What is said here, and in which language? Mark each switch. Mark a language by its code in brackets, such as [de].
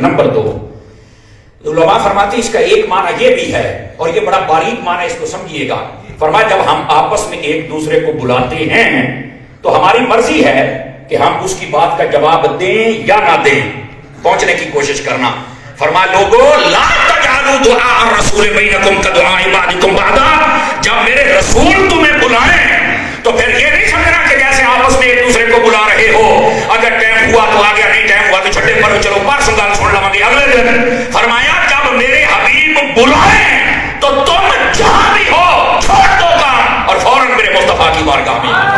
[ur] Number دو علماء فرماتے اس کا ایک معنی یہ بھی ہے اور یہ بڑا باریک معنی اس کو سمجھیے گا. فرمایا جب ہم آپس میں ایک دوسرے کو بلاتے ہیں تو ہماری مرضی ہے کہ ہم اس کی بات کا جواب دیں یا نہ دیں پہنچنے کی کوشش کرنا. فرمایا لوگوں [ar] لا تجعلوا دعاء الرسول بینکم کدعاء بعضکم بعضا. [ur] جب میرے رسول تمہیں بلائیں تو پھر یہ نہیں سمجھنا کہ جیسے آپس میں ایک دوسرے کو بلا رہے ہو اگر ٹائم ہوا تو آ گیا نہیں ٹائم ہوا تو چھٹے پر چلو پرسوں گل سن لوں گے اگلے دن. فرمایا جب میرے حبیب بلائیں تو تم جہاں بھی ہو چھوڑ دو کام اور فوراً میرے مصطفیٰ کی بارگاہ میں.